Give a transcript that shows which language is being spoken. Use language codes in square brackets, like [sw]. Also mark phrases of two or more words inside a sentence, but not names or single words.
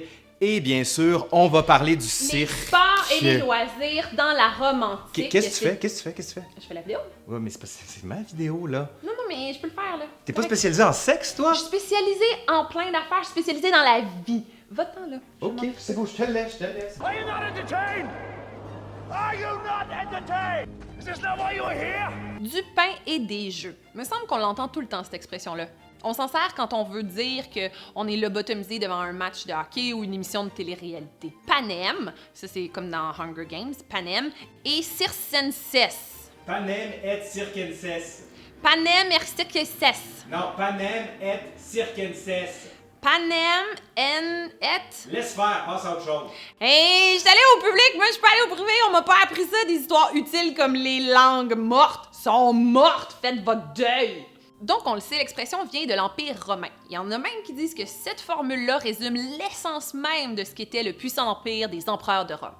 [fr] Et bien sûr, on va parler du cirque. Les sports et les loisirs dans la Rome antique. Qu'est-ce que tu fais? Je fais la vidéo. Ouais, mais c'est ma vidéo, là. Non, mais je peux le faire, là. T'es pas spécialisé en sexe, toi? Je suis spécialisée en plein d'affaires, je suis spécialisée dans la vie. Va-t'en, là. Ok, c'est beau, je te le laisse. [en] Are you not entertained? Are you not entertained? Is this not why you are here? [fr] Du pain et des jeux. Me semble qu'on l'entend tout le temps, cette expression-là. On s'en sert quand on veut dire qu'on est lobotomisé devant un match de hockey ou une émission de télé-réalité. Panem, ça c'est comme dans Hunger Games, [la] Panem, et circenses. Panem et circenses. Panem et circenses. Non, panem et circenses. Panem et... [fr] Laisse faire, passe à autre chose. Hey, je suis allée au public, moi je suis pas allée au privé, on m'a pas appris ça, des histoires utiles comme les langues mortes sont mortes, faites votre deuil. Donc, on le sait, l'expression vient de l'Empire romain. Il y en a même qui disent que cette formule-là résume l'essence même de ce qu'était le puissant empire des empereurs de Rome.